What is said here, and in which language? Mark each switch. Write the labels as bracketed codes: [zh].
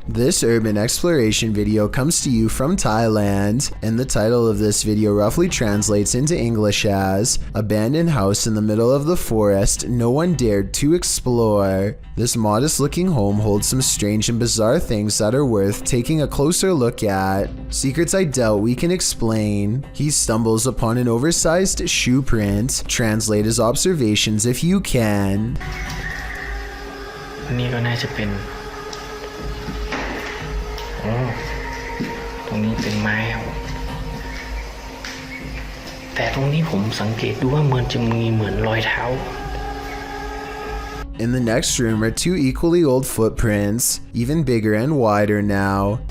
[en] This urban exploration video comes to you from Thailand, and the title of this video roughly translates into English as "Abandoned house in the middle of the forest no one dared to explore." This modest looking home holds some strange and bizarre things that are worth taking a closer look at. Secrets I doubt we can explain. He stumbles upon an oversized shoe print. Translate his observations if you can. [th] นี่ก็น่าจะเป็นตรงนี้เป็นไม้ครับแต่ตรงนี้ผมสังเกตดูว่าเหมือนจะมีเหมือนรอยเท้า [en] In the next room are two equally old footprints, even bigger and wider now.